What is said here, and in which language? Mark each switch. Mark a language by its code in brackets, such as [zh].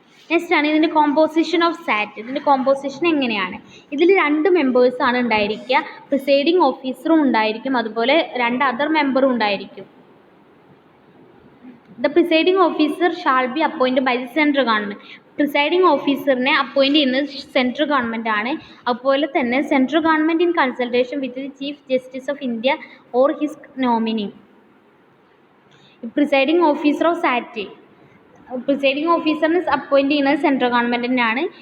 [ml] Next ആണ് ഇതിൻ്റെ composition of സാറ്റ്. ഇതിൻ്റെ കോമ്പോസിഷൻ എങ്ങനെയാണ്? ഇതിൽ 2 മെമ്പേഴ്സാണ് ഉണ്ടായിരിക്കുക. പ്രിസൈഡിങ് ഓഫീസറും ഉണ്ടായിരിക്കും, അതുപോലെ 2 അതർ മെമ്പറും ഉണ്ടായിരിക്കും. [en] The presiding officer shall be appointed by the central government. [ml] Presiding ഓഫീസറിനെ appoint ചെയ്യുന്നത് സെൻട്രൽ ഗവൺമെൻറ് ആണ്. അതുപോലെ തന്നെ [en] Central government in consultation with the chief justice of India or his nominee. [ml] Presiding officer of SAT, presiding ഓഫീസറിനെ appoint ചെയ്യുന്നത് central ഗവൺമെൻറ്റിനാണ്.